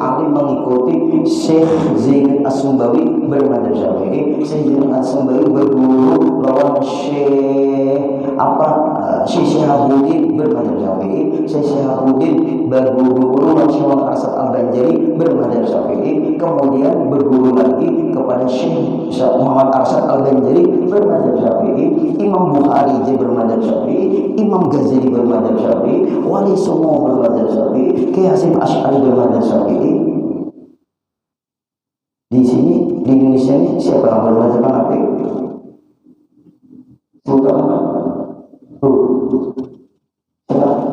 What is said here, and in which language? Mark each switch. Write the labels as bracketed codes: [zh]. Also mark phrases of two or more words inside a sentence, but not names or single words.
[bjn] Ali mengikuti Syekh Zain As-Sumbawi bermadzhab Syafi'i, Syekh Zain As-Sumbawi berguru lawan Syekh [id] Syihabuddin bermadzhab Syafi'i, Syekh Syihabuddin berguru Syekh Muhammad Arsyad Al-Banjari bermadzhab Syafi'i, kemudian berguru lagi kepada Syekh Muhammad Arsyad Al-Banjari bermadzhab Syafi'i, Imam Bukhari bermadzhab Syafi'i, Imam Ghazali bermadzhab Syafi'i, Wali Songo bermadzhab Syafi'i, Kiai Hasyim Asy'ari bermadzhab Syafi'i. Di sini di Indonesia ini siapa yang bermadzhab Hanafi? Sultan Ahmad. Siapa?